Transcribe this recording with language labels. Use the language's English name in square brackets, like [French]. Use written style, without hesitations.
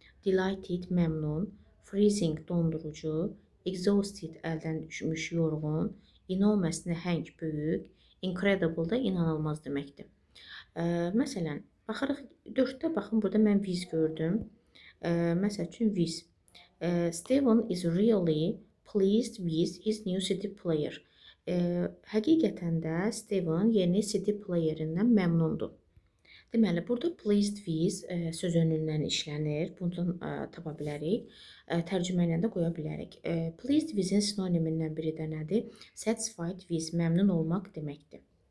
[Azerbaijani] Delighted məmnun. Freezing dondurucu. Exhausted əldən düşmüş, yorğun. Enormous nəhəng, böyük. Incredible da inanılmaz deməkdir. Məsələn, baxırıq 4-də baxın, burada mən with gördüm. Məsəl üçün with. [English] Steven is really pleased with his new CD player. [Azerbaijani] Həqiqətən də Steven yeni CD playerindən məmnundur. Deməli, burada pleased with söz önündən işlənir. Bundan tapa bilərik. Tərcümə ilə də qoya bilərik. Pleased with-in sinonimindən biri də nədir? Satisfied with, məmnun olmaq deməkdir.